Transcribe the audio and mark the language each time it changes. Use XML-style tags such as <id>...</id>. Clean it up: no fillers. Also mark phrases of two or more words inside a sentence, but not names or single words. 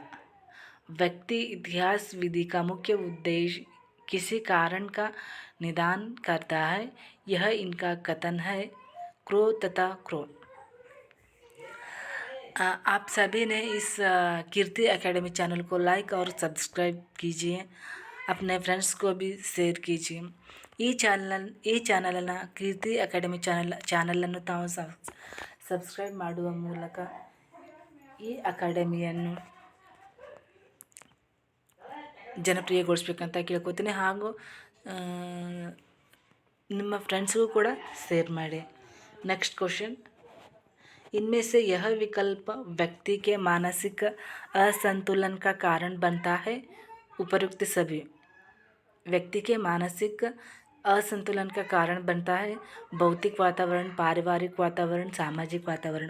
<hi>व्यक्ति इतिहास विधि का मुख्य उद्देश्य किसी कारण का निदान करता है, यह इनका कथन है। क्रो तथा क्रो। आप सभी ने इस कीर्ति एकेडमी चैनल को लाइक और सब्सक्राइब कीजिए, अपने फ्रेंड्स को भी शेयर कीजिए।</hi> <kn>ಈ ಚಾನಲನ್ನು ಕೀರ್ತಿ ಅಕಾಡೆಮಿ ಚಾನಲನ್ನು ತಾವು ಸಬ್ಸ್ಕ್ರೈಬ್ ಮಾಡುವ ಮೂಲಕ ಈ ಅಕಾಡೆಮಿಯನ್ನು ಜನಪ್ರಿಯಗೊಳಿಸಬೇಕಂತ ಕೇಳ್ಕೊತೀನಿ, ಹಾಗೂ ನಿಮ್ಮ ಫ್ರೆಂಡ್ಸ್ಗೂ ಕೂಡ शेयर ಮಾಡಿ।</kn> <en>next question,</en> <hi>इनमें से यह विकल्प व्यक्ति के मानसिक असंतुलन का कारण बनता है उपयुक्त सभी। व्यक्ति के मानसिक असंतुलन का कारण बनता है भौतिक वातावरण, पारिवारिक वातावरण, सामाजिक वातावरण।</hi>